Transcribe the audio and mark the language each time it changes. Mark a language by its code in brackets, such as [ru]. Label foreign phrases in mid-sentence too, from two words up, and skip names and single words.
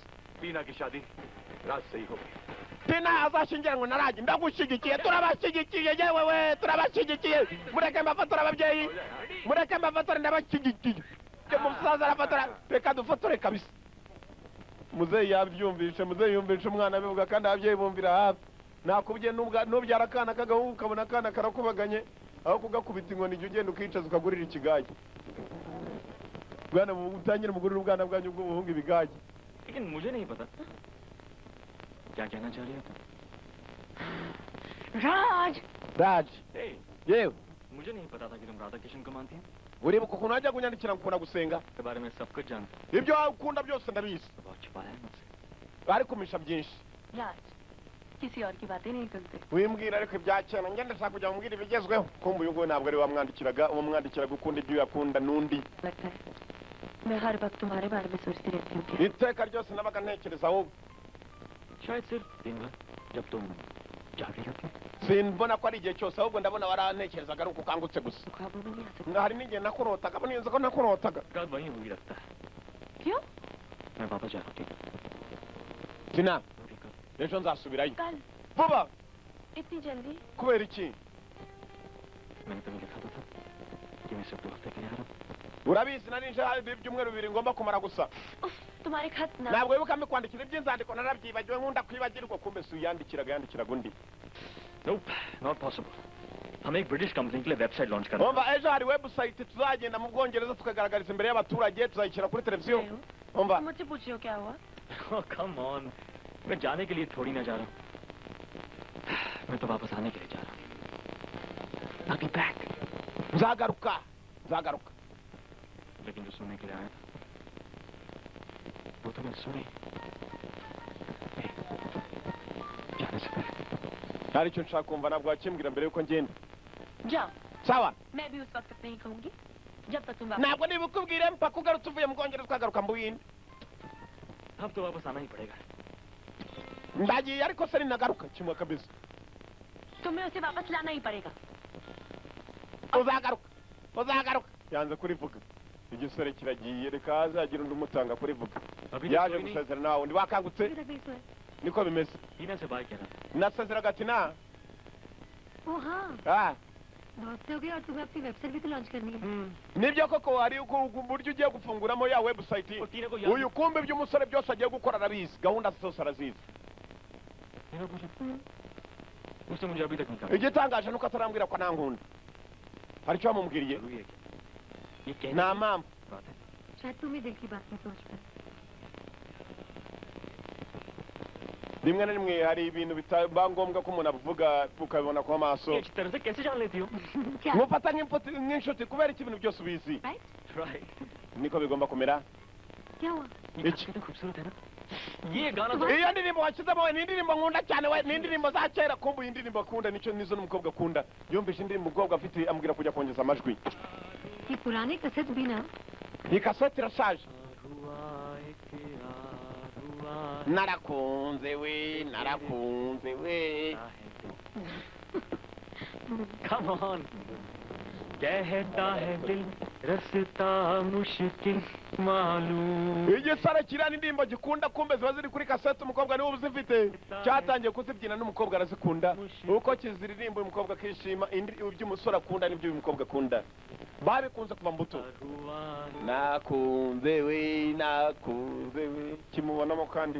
[hi] टीना की शादी रात से ही हो गई [rw] tina azashyingiranwa na ragi ndagushyigikiye turabashyigikiye yewe we turabashyigikiye mureke mbafotora ababyeyi mureke mbafotora ndabashyigikiye umusaza arafotora reka dufotore kabisa muzeyi yabyumvishe muzeyi yumvishe umwana abivuga kandi ababyeyi bumvira hafi nakubye nubyara akana k'agahungu ukabona akana karakubaganye aho kugakubita inkoni igihe ugenda ukicaza ukagurira ikigage bwana utangire mugurira ubwana bwanyu bw'ubuhungu ibigage [hi] लेकिन मुझे नहीं पता क्या कहना चाह रही हो तुम राज raje [en] Hey, [rw] yewe [hi] मुझे नहीं पता था कि तुम राधा किशन को मानती हैं [rw] uribuka ukuntu wajya kunyandikira ngukunda gusenga [hi] के बारे में सब कुछ जानता हूँ [rw] ibyo ukunda byose ndabizi [hi] तो बहुत छुपाया है मुझसे [rw] ariko misha byinshi [hi] राज किसी और की बातें नहीं करते। [rw] wimbwira ariko ibyakena ngende ndashaka kujya mubwira ibigezweho kumva uyu nguyu ntabwo ari wamwandikiraga ukunda ibyo yakunda n'undi [hi] लगता है मैं हर वक्त तुम्हारे बारे में सोचती रहती हूँ कि [rw] iteka ryose nabaga ntekereza ahubwo [hi] शायद सिर्फ दिन भर जब तुम जागे होते [rw] simbona ko ari igihe cyose ahubwo ndabona warantekerezaga ari uko ukangutse gusa [hi] ख्वाबों में नहीं आ सकती। [rw] nga hari n'igihe nakurotaga neza ko nakurotaga [hi] रात वहीं हुई लगता है क्यों? मैं वापस जा रहा हूँ [rw] tina ejo nzasubirayo [hi] कल [rw] vuba [hi] इतनी जल्दी? [rw] kubera iki [hi] मैंने तुम्हें लिखा तो था कि मैं सिर्फ 2 हफ्ते के लिए आ रहा हूँ [rw] urabizi nari nje hari ibyumweru bibiri ngomba kumara gusa [hi] उफ, तुम्हारे खत ना [rw] ntabwo wibuka mbikwandikira iby'inzandiko narabyibagiwe nkunda kwibagirwa kumbe si yandikiraga undi [en] Nope, not possible. [hi] हम एक ब्रिटिश कंपनी के लिए [en] website launch [hi] कर रहे [rw] umva ejo hari website tuzagenda mu bwongereza tukagaragariza imbere y'abaturage tuzayishyira kuri televiziyo umva [hi] तुम मुझसे पूछ रहे हो क्या हुआ? हैं [en] come on [hi] मैं जाने के लिए थोड़ी ना जा रहा हूँ मैं तो वापस आने के लिए जा रहा हूँ [en] I'll be back. [rw] nzagaruka [hi] लेकिन जो सुनने के लिए आया था वो तो मैं सुनी Hey, जाने से पहले [rw] hari icyo nshaka kumva ntabwo wakimbwira mbere yuko ngenda [hi] जाओ [rw] sawa [hi] मैं भी उस वक्त तक नहीं कहूंगी जब तक तुम [rw] ntabwo nibukubwire mpaka ugarutse uvuye mu bwongereza ukagaruka mu buhinde [hi] अब तो वापस आना ही पड़ेगा [rw] ndagiye ariko se ninagaruka kimwe kabisa [hi] तुम्हें उसे वापस लाना ही पड़ेगा। [rw] uzagaruka yanze kurivuga igisore kiragiye reka hazagira undi umutanga kurivuga [hi] अभी [rw] yaje [hi] तो कोई नहीं [rw] gusezera nawe undi wakangutse [hi] अभी तक नहीं सोए। [rw] niko bimeze [hi] टीना से बात कह रहा [rw] nasezeraga ati na [hi] ओ हाँ ah बहुत से हो गए और तुम्हें अपनी वेबसाइट भी तो लॉन्च करनी है। [rw] nibyo koko hari uburyo ugiye gufunguramo ya website [hi] और टीना को याद [rw] uyu kumbe iby'umusore byose agiye gukora arabizi gahunda zose arazizi [hi] टीना पूछे उसने मुझे अभी तक नहीं कहा [rw] igitangaje nuko atarambwira ko nankunda hari icyo wamubwiriye [hi] जरूरी है क्या? ये कहने [rw] nta [hi] की [rw] mpamvu [hi] बात है शायद तुम ही दिल की बात नहीं सोच पाए। [rw] rimwe na rimwe hari ibintu bitaba ngombwa ko umuntu avuga ukabibona ku maso [hi] ये अच्छी तरह से कैसे जान लेती हो क्या? [rw] mufata nk'inshuti kubera iki ibintu byose ubizi [hi] राइट? राइट [rw] niko bigomba kumera [hi] क्या हुआ? ये ये गाना कितना खूबसूरत है ना ये गाना तो [rw] iyo ndirimbo washyizemo we ni indirimbo nkunda cyane we ni indirimbo za kera kumva iyi ndirimbo akunda nizo n'umukobwa akunda yumvise indirimbo umukobwa afite ambwira kujya kongeza amajwi [hi] ये पुराने कैसेट भी ना [rw] iyi kasete irashaje [hi] हुआ एक यार हुआ [rw] narakunze we [en] Come on. [hi] कहता है दिल रस्ता मुश्किल मालूम [rw] igisare kirana indirimbo gikunda kumbe ziba ziri kuri kasete umukobwa niwe uzifite cyatangiye kuzibyina n'umukobwa arazikunda uko kiziririmba uyu mukobwa akishima iby'umusore akunda n'ibyo uyu mukobwa akunda babikunze kuva mbuto nakunze we kimubonamo kandi